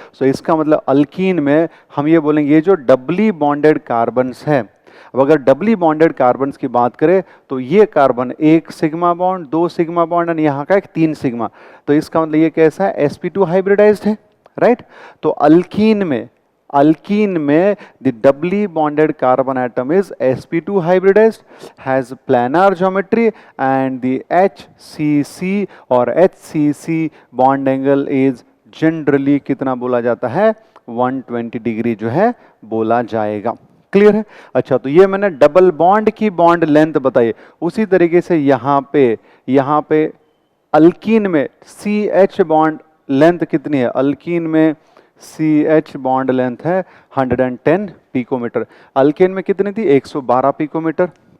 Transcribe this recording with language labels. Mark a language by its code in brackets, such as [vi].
[hi] सो इसका मतलब अल्कीन में हम ये बोलेंगे ये जो डबली बॉन्डेड कार्बन्स है, अब अगर डबली बॉन्डेड कार्बन्स की बात करें तो ये कार्बन एक सिग्मा बॉन्ड, दो सिग्मा बॉन्ड और यहाँ का एक 3 सिग्मा। तो इसका मतलब ये कैसा है, sp2 हाइब्रिडाइज्ड है, राइट। तो अल्कीन में [en] the doubly bonded carbon atom is sp2 hybridized, has planar geometry, and the HCC और HCC bond angle is generally [hi] कितना बोला जाता है 120 डिग्री जो है बोला जाएगा। क्लियर है। अच्छा, तो ये मैंने डबल बॉन्ड की बॉन्ड लेंथ बताई। उसी तरीके से यहाँ पे अल्कीन में CH बॉन्ड लेंथ कितनी है, अल्कीन में CH बॉन्ड लेंथ है 110 पिकोमीटर, अल्केन में कितनी थी 112 पिकोमीटर।